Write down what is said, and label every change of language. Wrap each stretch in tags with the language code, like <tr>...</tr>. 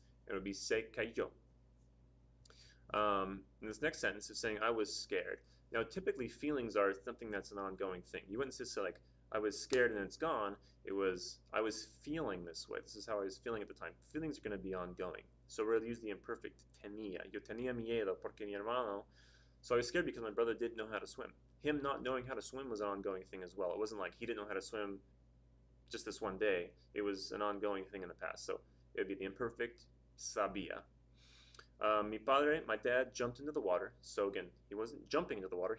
<en>It would be</en> <es>se cayó.</es> <en>And this next sentence is saying I was scared. Now, typically feelings are something that's an ongoing thing. You wouldn't just say like I was scared and it's gone. It was I was feeling this way. This is how I was feeling at the time. Feelings are going to be ongoing. So we're going to use the imperfect tenía.</en> <es>Yo tenía miedo porque mi hermano.</es> <en>So I was scared because my brother didn't know how to swim. Him not knowing how to swim was an ongoing thing as well. It wasn't like he didn't know how to swim just this one day. It was an ongoing thing in the past. So it would be the imperfect sabía.</en> <es>Mi padre,</es> <en>my dad, jumped into the water. So again, he wasn't jumping into the water.</en>